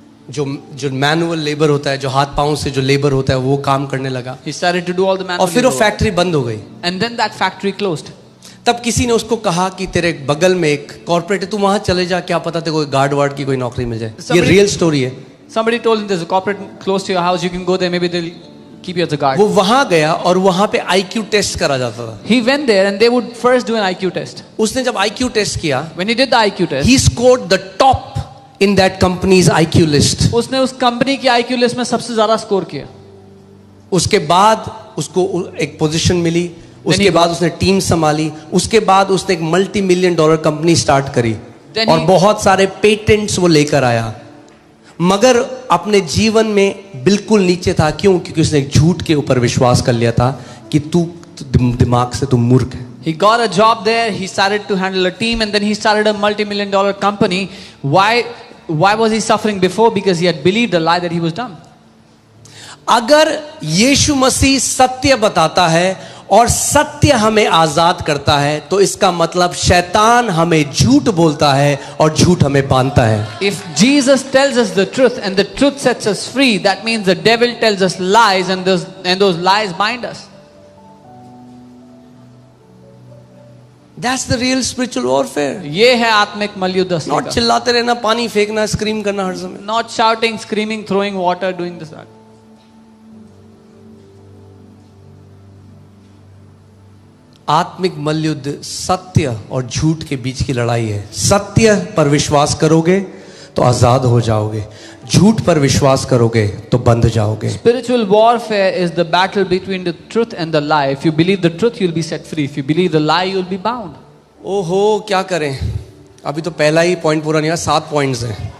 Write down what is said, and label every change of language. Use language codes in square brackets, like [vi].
[hi] जो manual labour होता है, जो हाथ पांव से जो लेबर होता है, वो काम करने लगा। [en] He started to do all the manual [hi] और फिर वो [en] labor work. [hi] फैक्ट्री बंद हो गई। [en] And then that factory closed. [hi] तब किसी ने उसको कहा कि तेरे बगल में एक कॉर्पोरेट है, तू वहां चले जा, क्या पता तेरे को गार्ड वार्ड की कोई नौकरी मिल जाए। ये रियल स्टोरी है। [en] Somebody told him there's a corporate close to your house, you can go there, maybe they'll keep you as a guard. [hi] वो वहां गया और वहां पे IQ टेस्ट करा जाता था। [en] He went there and they would first do an IQ test. [hi] उसने जब IQ टेस्ट किया, [en] When he did the IQ test, he scored the top in that company's IQ list. [hi] उसने उस कंपनी की IQ list में सबसे ज्यादा score किया। उसके बाद उसको एक पोजीशन मिली, उसके बाद उसने टीम संभाली, उसके बाद उसने एक $multi-million कंपनी स्टार्ट करी और बहुत सारे पेटेंट्स वो लेकर आया, मगर अपने जीवन में बिल्कुल नीचे था। क्यों? क्योंकि उसने एक झूठ के ऊपर विश्वास कर लिया था कि तू दिमाग से तू मूर्ख है। [en] He got a job there, he started to handle a team, and then he started a multi-million-dollar company. Why was he suffering before? Because he had believed a lie that he was dumb. [hi] अगर यीशु मसीह सत्य बताता है और सत्य हमें आजाद करता है, तो इसका मतलब शैतान हमें झूठ बोलता है और झूठ हमें बांधता है। [en] If Jesus tells us the truth and the truth sets us free, that means the devil tells us lies and those lies bind us. That's the real spiritual warfare. [hi] ये है आत्मिक मल्लयुद्ध असली [en] Not [hi] का। चिल्लाते रहना, पानी फेंकना, स्क्रीम करना हर समय। [en] Not shouting, screaming, throwing water, doing this that. [hi] आत्मिक मल्लयुद्ध सत्य और झूठ के बीच की लड़ाई है। सत्य पर विश्वास करोगे तो आजाद हो जाओगे, झूठ पर विश्वास करोगे तो बंध जाओगे। [en] Spiritual warfare is the battle between the truth and the lie. If you believe the truth, you'll be set free. If you believe the lie, you'll be bound. [hi] ओहो, क्या करें, अभी तो पहला ही पॉइंट पूरा नहीं हुआ, 7 पॉइंट्स हैं।